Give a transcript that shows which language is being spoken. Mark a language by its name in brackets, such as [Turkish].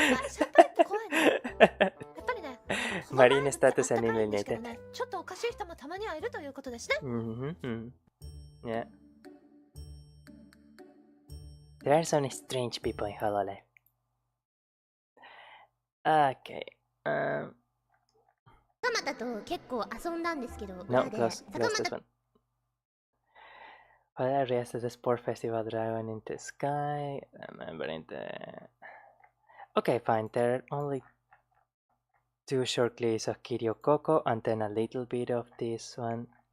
[Japanese] 先輩って怖いね。やっぱりね。 [English] Marina status eliminated. [Japanese] ちょっとおかしい人もたまにはいるということですね。 [English] Yeah. There are some strange people in Hololive. Okay. [Japanese] 坂又と結構遊んだんですけど、 [English] No, close this one. While I rest at the sport festival driving into the sky, remembering the... Okay, fine, there are only 2 short clips of Kiryu Koko and then a little bit of this one.